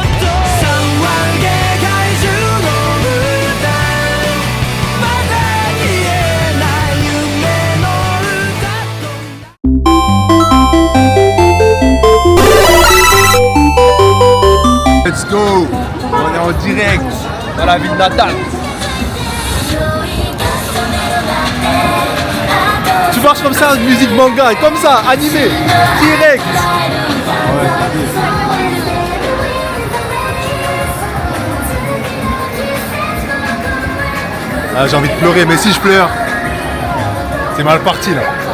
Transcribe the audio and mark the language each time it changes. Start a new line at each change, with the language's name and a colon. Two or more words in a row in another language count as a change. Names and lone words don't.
Japanese: 騒げ怪獣の歌まだ消えない夢の歌。
English: Let's go.
French: On est en direct dans la ville natale. Tu marches comme ça, musique manga, comme ça, animé, direct. Ah, j'ai envie de pleurer, mais si je pleure, c'est mal parti là.